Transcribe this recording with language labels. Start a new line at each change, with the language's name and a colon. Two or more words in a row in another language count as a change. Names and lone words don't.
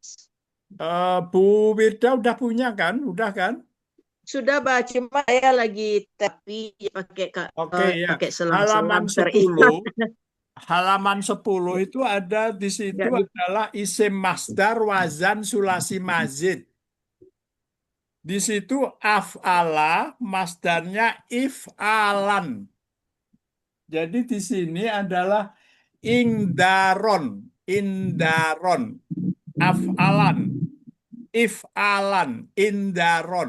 Indonesian: Bu Wirda udah punya kan? Udah kan? Sudah, Bah. Cuma saya lagi tapi Oke ya. pakai Halaman selang-selang 10. Halaman 10 itu ada di situ Nggak bisa. adalah
Arabic: isim masdar wazan sulasi mazid.
Indonesian: Di situ af'ala masdarnya if'alan. Jadi di sini adalah ingdaron, indaron, af'alan, if'alan, indaron.